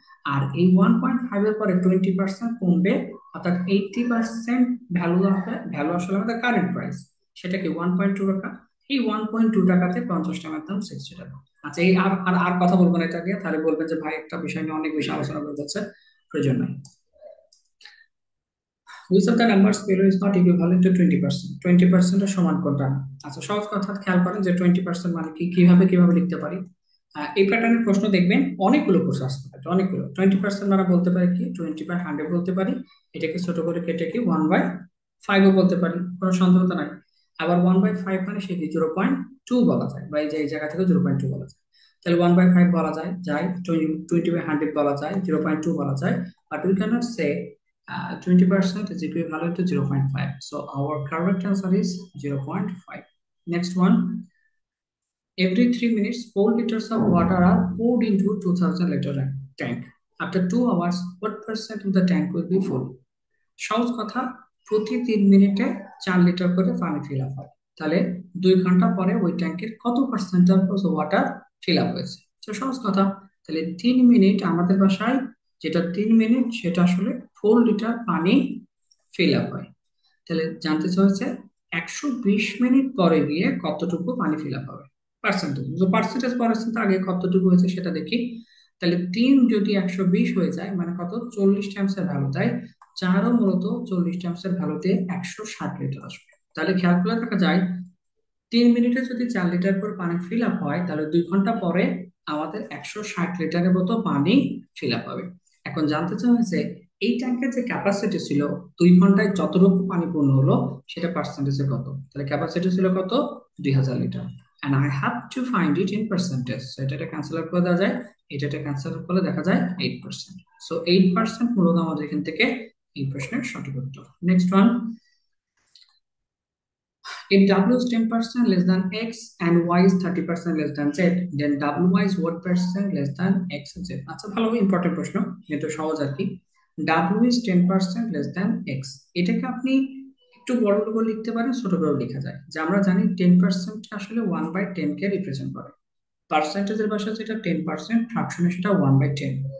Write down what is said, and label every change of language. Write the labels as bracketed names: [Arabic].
[Bangla] আর এই 1.5 এর পরে 20% কমবে, অর্থাৎ 80% ভ্যালু হবে, ভ্যালু আসলে আমাদের কারেন্ট প্রাইস, সেটা কি 1.2 টাকা। এই 1.2 টাকাতে 50 টাকার দাম 60 টাকা। আচ্ছা, এই আর আর আর কথা বলবো না এটা দিয়ে, তাহলে বলবেন যে ভাই একটা বিষয় নিয়ে অনেক বেশি আলোচনা করে যাচ্ছে, প্রয়োজন নাই। [English] Which of the numbers below is not equivalent to 20%? [Bangla] 20% এর সমান কোনটা? আচ্ছা, সহজ কথা খেয়াল করেন যে 20% মানে কি, কিভাবে কিভাবে লিখতে পারি। এই প্যাটার্নের প্রশ্ন দেখবেন অনেকগুলো প্রশ্ন আসতে পারে, অনেকগুলো। 20% মানে বলতে পারি কি 20/100 বলতে পারি, এটাকে ছোট করে কেটে কি 1/5 বলতে পারি, কোনো সন্দেহ তো নাই। আবার 1/5 মানে সেটি 0.2 বলা যায়, বা এই যে এই জায়গা থেকে 0.2 বলা যায়। তাহলে 1/5 বলা যায়, 20/100 বলা যায়, 0.2 বলা যায়। [English] But we cannot say 20% is equivalent to 0.5. So our correct answer is 0.5. Next one. Every 3 minutes, 4 liters of water are poured into 2000 liter tank. After 2 hours, what percent of the tank will be full? [Bangla] সহজ কথা, প্রতি 3 মিনিটে 4 litre করে পানি fill up হয়। তাহলে 2 ঘন্টা পরে ওই ট্যাঙ্কের কত percent of water fill up হয়েছে। তো সহজ কথা, তাহলে 3 মিনিট আমাদের বাসায়, যেটা 3 মিনিট সেটা আসলে 4 লিটার পানি ফিল আপ হয়। তাহলে জানতে চাইছে 120 মিনিট পরে গিয়ে কতটুকু পানি ফিল আপ হবে, পার্সেন্টেজ। তো পার্সেন্টেজ পার্সেন্ট আগে কতটুকু হয়েছে সেটা দেখি। তাহলে 3 যদি 120 হয়ে যায় মানে কত, 40 টাইমসের ভ্যালু দেয়। 4ও মূলত 40 টাইমসের ভ্যালুতে 160 লিটার আসবে। তাহলে খেয়াল করে দেখা যায় 3 মিনিটে যদি 4 লিটার করে পানি ফিল আপ হয়, তাহলে 2 ঘন্টা পরে আমাদের 160 লিটারের মতো পানি ফিল আপ হবে। এখন জানতে চাওয়া হয়েছে এই ট্যাঙ্কের যে ক্যাপাসিটি ছিল 2 ঘন্টায় যতটুকু পানি পূর্ণ হলো সেটা পার্সেন্টেজে কত। তাহলে ক্যাপাসিটি ছিল কত, 2000 litre. [English] and I have to find it in percentage. [Bangla] So এটা ক্যান্সেল করে দেওয়া যায়, এটা ক্যান্সেল করলে দেখা যায় 8%। সো 8% মূলত আমাদের এখান থেকে এই প্রশ্নের সঠিক উত্তর। [English] Next one. If W is 10% less than X and Y is 30% less than Z, then WY is what percent less than X and Z? [Bangla] আচ্ছা, ভালো ইম্পর্টেন্ট প্রশ্ন, যেহেতু সহজ আর কি। [English] W is 10% less than X, [Bangla] এটাকে আপনি একটু বড় করে লিখতে পারেন, ছোট করে লেখা যায়। যে আমরা জানি 10% আসলে 1/10 কে রিপ্রেজেন্ট করে। পার্সেন্টেজের ভাষা যেটা 10%, ফ্র্যাকশনে সেটা 1/10।